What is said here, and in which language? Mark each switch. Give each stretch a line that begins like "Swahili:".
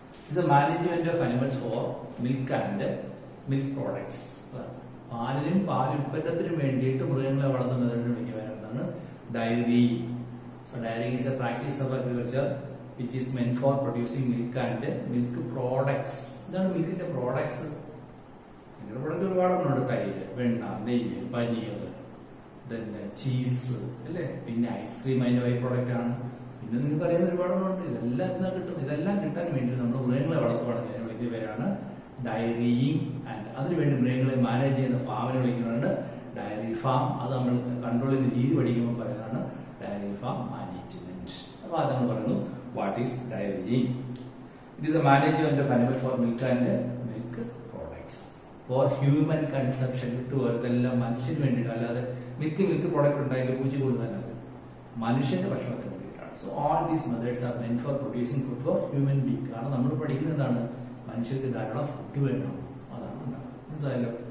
English: Is a management of animals for milk and milk products.
Malayalam: പാലിനും പാലുൽപ്പന്നത്തിനും വേണ്ടിയിട്ട് മൃഗങ്ങളെ വളർത്തുന്നതിന് വിളിക്കുന്നതാണ് diary.
English: So dairying is a practice of agriculture which is meant for producing milk and milk products.
Malayalam: ഇതാണ് മിൽക്കിന്റെ products. മിൽക്കിന്റെ product ഒരുപാടുണ്ട്. തൈര്, വെണ്ണ, നെയ്യ്, പനീർ, പിന്നെ cheese, അല്ലേ? പിന്നെ ഐസ്ക്രീം അതിന്റെ ബൈ പ്രോഡക്റ്റ് ആണ്. പിന്നെ നിങ്ങൾക്ക് അറിയുന്ന ഒരുപാടുണ്ട്. ഇതെല്ലാം എന്താ കിട്ടുന്നത്? ഇതെല്ലാം കിട്ടാൻ വേണ്ടി നമ്മൾ മൃഗങ്ങളെ വളർത്തുവാണെങ്കിൽ അതിനെ വിളിക്കുന്ന പേരാണ് ഡയറിയിങ്. ആൻഡ് അതിനുവേണ്ടി മൃഗങ്ങളെ മാനേജ് ചെയ്യുന്ന ഫാമിനെ വിളിക്കുന്നതാണ് ഡയറി ഫാം. അത് നമ്മൾ കൺട്രോൾ ചെയ്ത രീതി പഠിക്കുമ്പോൾ പറയുന്നതാണ് ഡയറി ഫാം മാനേജ്മെന്റ്. അപ്പൊ അത് നമ്മൾ പറയുന്നു
English: What is dairying. It is a management of animal for milk and milk products for human consumption.
Malayalam: ഇതെല്ലാം മനുഷ്യന് വേണ്ടിയിട്ട്, അല്ലാതെ മിൽക്ക് പ്രോഡക്റ്റ് ഉണ്ടാക്കി പൂച്ച കൊടുക്കാനല്ല, മനുഷ്യന്റെ ഭക്ഷണത്തിന്.
English: So all these methods are meant for producing food for human being.
Malayalam: കാരണം നമ്മൾ പഠിക്കുന്നതാണ് മനുഷ്യർക്ക് ധാരാളം ഫുഡ് വേണം, അതാണ് മനസ്സിലായല്ലോ.